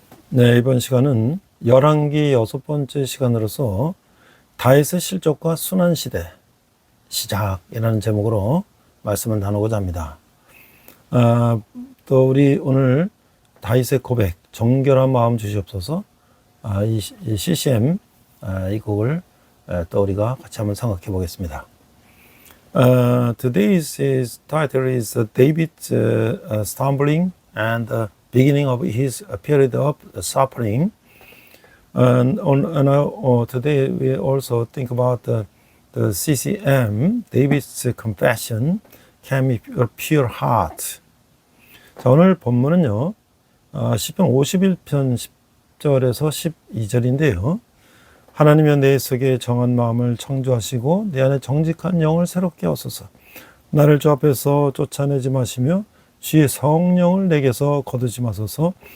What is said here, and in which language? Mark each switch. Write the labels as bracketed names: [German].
[Korean] 네, 이번 시간은 열왕기 6번째 시간으로서 다윗의 실족과 순환시대 시작이라는 제목으로 말씀을 나누고자 합니다. 또 우리 오늘 다윗의 고백, 정결한 마음 주시옵소서, 이 CCM 이 곡을 또 우리가 같이 한번 생각해 보겠습니다. [English] Today's title is David's stumbling and the beginning of his period of suffering. And today we also think about the CCM, David's confession, came with a pure heart. [Korean] 자, 오늘 본문은요, 시편 51편 10절에서 12절인데요. 하나님여 내 속에 정한 마음을 창조하시고 내 안에 정직한 영을 새롭게 하소서. 나를 주 앞에서 쫓아내지 마시며 주의 성령을 내게서 거두지 마소서.